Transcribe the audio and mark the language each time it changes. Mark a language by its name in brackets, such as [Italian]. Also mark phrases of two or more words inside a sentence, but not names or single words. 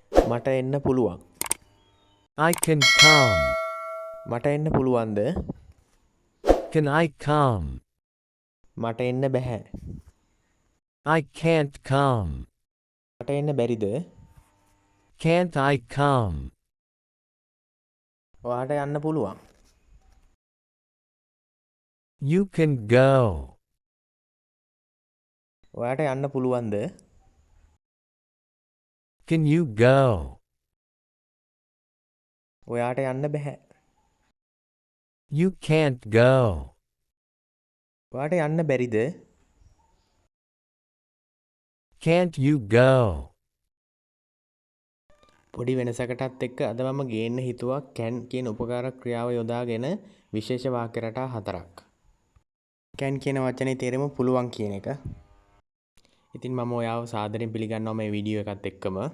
[Sinhala] මට එන්න පුළුවන්. [English] I can come. [Sinhala] මට එන්න පුළුවන්ද? [English] Can I come? [Sinhala] මට එන්න බැහැ. [English] I can't come. [Sinhala] මට එන්න බැරිද? [English] Can't I come? [Sinhala] ඔයාට යන්න පුළුවන්. [English] You can go. [Sinhala] ඔයාට යන්න පුළුවන්ද? [English] Can you go? [Sinhala] ඔයාට යන්න බැහැ. [English] You can't go. [Sinhala] ඔයාට යන්න බැරිද? [English] Can't you go? [Sinhala] පොඩි වෙනසකටත් එක්ක අද මම ගේන්න හිතුවා can කියන උපකාරක ක්‍රියාව යොදාගෙන විශේෂ වාක්‍ය රටා 4ක්. can කියන වචනේ තේරුම පුළුවන් කියන එක. ඉතින් මම ඔයාව සාදරයෙන් පිළිගන්නවා මේ වීඩියෝ එකත් එක්කම.